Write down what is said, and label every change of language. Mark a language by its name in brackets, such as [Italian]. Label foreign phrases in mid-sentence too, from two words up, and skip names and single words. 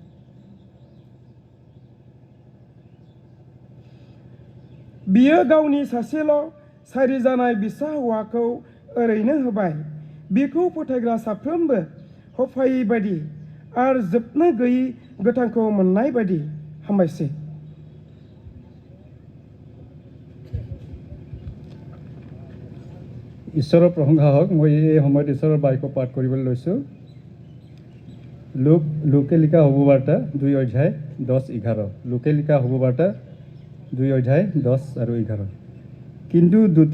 [Bodo] बियो गावनि सासेल' सारि जानाय बिसा हौवाखौ ओरैनो होबाय बिखौ फोथायग्रा साफ्रोमबो होफायै बायदि आरो जोबनो गैयै गोथांखौ मोननाय बायदि हामबायसै [Assamese] ঈশ্বৰৰ প্ৰশংসা হওক মই এই সময়ত ঈশ্বৰৰ বাক্য পাঠ কৰিবলৈ লৈছোঁ লোকে লিখা শুভবাৰ্তা 2:10-11 লোকে লিখা শুভবাৰ্তা 2:10 আৰু 11 কিন্তু দূতে